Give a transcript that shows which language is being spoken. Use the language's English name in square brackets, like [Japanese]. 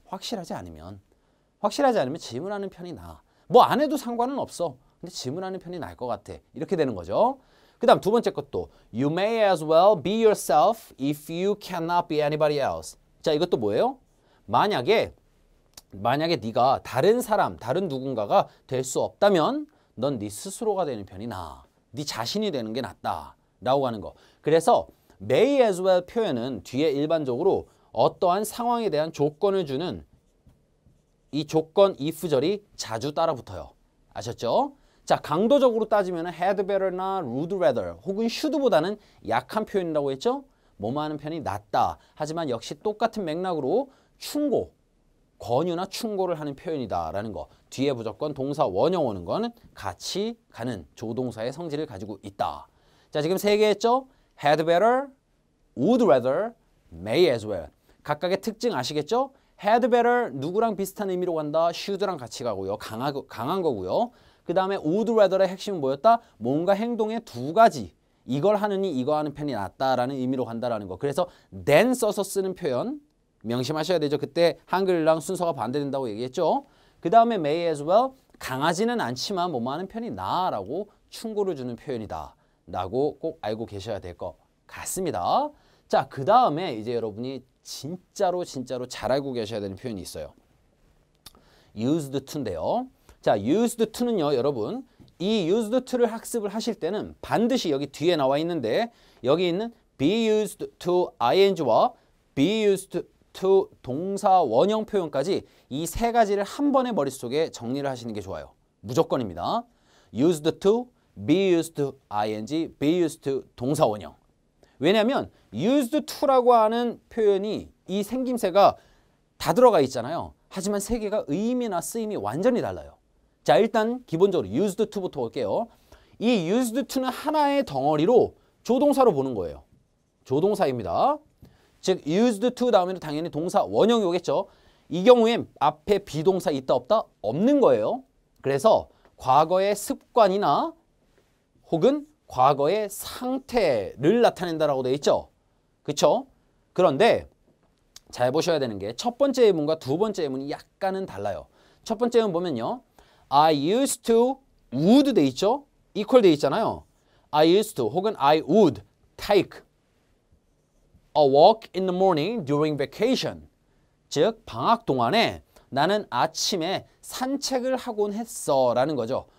[Korean] 확실하지 않으면 질문하는 편이 나아. 뭐 안 해도 상관은 없어. 근데 질문하는 편이 나을 것 같아. 이렇게 되는 거죠. 그 다음 두 번째 것도 [English] You may as well be yourself if you cannot be anybody else. [Korean] 자, 이것도 뭐예요? 만약에 네가 다른 사람, 다른 누군가가 될 수 없다면 넌 네 스스로가 되는 편이 나아. 네 자신이 되는 게 낫다. 라고 하는 거. 그래서 may as well 표현은 뒤에 일반적으로 어떠한 상황에 대한 조건을 주는 이 조건 if절이 자주 따라 붙어요. 아셨죠? 자, 강도적으로 따지면 had better나 would rather 혹은 should보다는 약한 표현이라고 했죠? 뭐뭐 하는 편이 낫다. 하지만 역시 똑같은 맥락으로 충고, 권유나 충고를 하는 표현이다라는 거. 뒤에 무조건 동사 원형 오는 거는 같이 가는 조동사의 성질을 가지고 있다. 자, 지금 세 개 했죠? [English] had better, would rather, may as well. [Korean] 각각의 특징 아시겠죠? had better 누구랑 비슷한 의미로 간다? should랑 같이 가고요. 강한 거고요. 그 다음에 would rather의 핵심은 뭐였다? 뭔가 행동의 두 가지. 이걸 하느니 이거 하는 편이 낫다라는 의미로 간다라는 거. 그래서 then 써서 쓰는 표현 명심하셔야 되죠. 그때 한글랑 순서가 반대된다고 얘기했죠. 그 다음에 may as well 강하지는 않지만 뭐뭐 하는 편이 나아라고 충고를 주는 표현이다 라고 꼭 알고 계셔야 될 것 같습니다. 자, 그 다음에 이제 여러분이 진짜로 잘 알고 계셔야 되는 표현이 있어요. used to인데요. 자, used to는요, 여러분 이 used to를 학습을 하실 때는 반드시 여기 뒤에 나와 있는데 여기 있는 be used to ing와 be used to 동사 원형 표현까지 이 세 가지를 한 번에 머릿속에 정리를 하시는 게 좋아요. 무조건입니다. [English] used to, be used to ing, be used to 동사 원형. [Korean] 왜냐하면 used to라고 하는 표현이 이 생김새가 다 들어가 있잖아요. 하지만 세 개가 의미나 쓰임이 완전히 달라요. 자, 일단 기본적으로 used to부터 볼게요. 이 used to는 하나의 덩어리로 조동사로 보는 거예요. 조동사입니다. 즉 used to 다음에는 당연히 동사 원형이 오겠죠. 이 경우엔 앞에 비동사 있다 없다? 없는 거예요. 그래서 과거의 습관이나 혹은 과거의 상태를 나타낸다라고 되어 있죠. 그렇죠? 그런데 잘 보셔야 되는 게 첫 번째 예문과 두 번째 예문이 약간은 달라요. 첫 번째 예문 보면요. [English] I used to would [Korean] 돼 있죠? equal 돼 있잖아요. [English] I used to [Korean] 혹은 [English] I would take a walk in the morning during vacation. [Korean] 즉 방학 동안에 나는 아침에 산책을 하곤 했어 라는 거죠.